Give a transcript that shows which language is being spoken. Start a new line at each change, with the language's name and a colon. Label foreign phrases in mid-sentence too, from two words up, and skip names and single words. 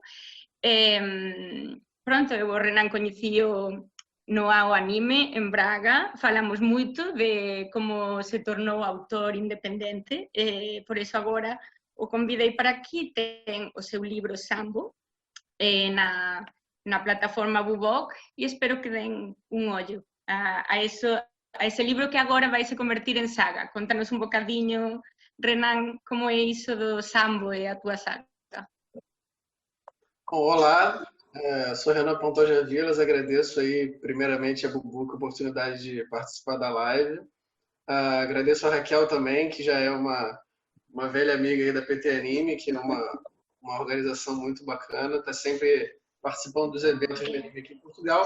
Galician: Pronto, eu o Renan coñecío no Ao Anime en Braga, falamos moito de como se tornou autor independente, por iso agora o convidei para aquí, ten o seu libro Sambo na plataforma Bubok e espero que den un ollo a ese libro que agora vai se convertir en saga. Contanos un bocadiño, Renan, como é iso do Sambo e a túa saga.
Portuguese: Olá, sou Renan Pantoja Vilas, agradeço aí primeiramente a Bubuk a oportunidade de participar da live. Agradeço a Raquel também, que já é uma velha amiga aí da PT Anime, que é uma organização muito bacana, está sempre participando dos eventos de anime aqui em Portugal.